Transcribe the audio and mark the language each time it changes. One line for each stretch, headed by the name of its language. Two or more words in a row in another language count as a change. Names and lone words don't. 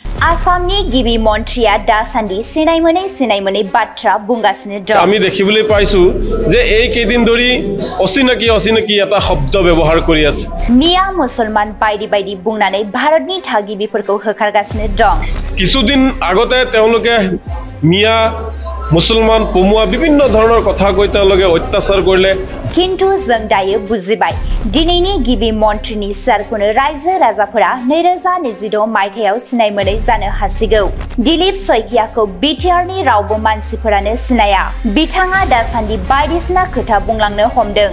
Bodo: आसामनि गिबि मन्त्रिया दासान्दि सिनायमोनै बाथ्रा बुंगासिनो दं।
Assamese: আমি দেখিবলৈ পাইছো যে এই কেইদিন ধৰি অচিনাকি এটা শব্দ ব্যৱহাৰ কৰি আছে।
Bodo: मिया मुसलमान बायदि बुंनानै भारतनि थागिबिफोरखौ होखारगासिनो दं।
Assamese: কিছুদিন আগতে তেওঁলোকে মিয়া মুছলমান পমুৱা বিভিন্ন धৰণৰ কথা কৈ তেওঁলোকে অত্যাচাৰ কৰিলে।
Bodo: किन्तु जों दायो बुजिबाय दिनैनि गिबि मन्त्रिनि सोरखौनो रायजो राजाफोरा 2026 मायथाइयाव सिनायमोनै जानो हासिगौ। दिलीप शइकियाखौ बिटिआरनि रावबो मानसिफोरानो सिनाया। बिथाङा दासान्दि बायदिसिना खोथा बुंलांनो हमदों।